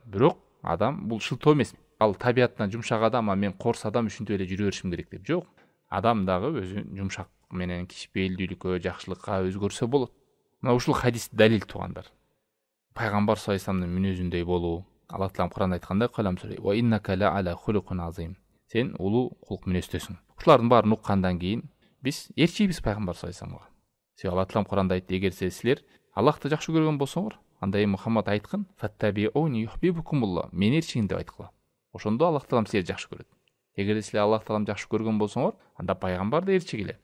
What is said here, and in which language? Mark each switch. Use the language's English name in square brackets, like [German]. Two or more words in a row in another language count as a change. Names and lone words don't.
[Kyrgyz] Бирок адам бул шылтоо эмес. Ал табиятынан жумшак адам, мен корс адам, ушинтип эле жүрө беришим керек деп. Жок. Адам дагы өзү жумшак менен кичпейилдүүлүккө, жакшылыкка өзгөрсө болот. Мына ушул хадис далил туугандар. Пайгамбар [Arabic] صلى الله عليه وسلم [Kyrgyz] мүнөзүндөй болуу. Алла Таалам Куранда айткандай: "Калам сүре: [Arabic] "وإنك لعلى خلق عظيم." [Kyrgyz] Сен улуу кулк мүнөздөсүң. Ушулардын баарын уккандан кийин биз ээрчийбиз пайгамбар [Arabic] صلى الله عليه وسلم. [Kyrgyz] Себеби Алла Таалам Куранда айтты: "Эгер силер Аллахты жакшы көргөн болсоңор, анда Мухаммад айткын: [Arabic] "فاتبعوني يحببكم الله." [Kyrgyz] Мен ээрчигин деп айткыла. Ошондо Алла Таалам силерди жакшы көрөт. Эгер силер Алла Таалам жакшы көргөн болсоңор, анда пайгамбарды ээрчигиле.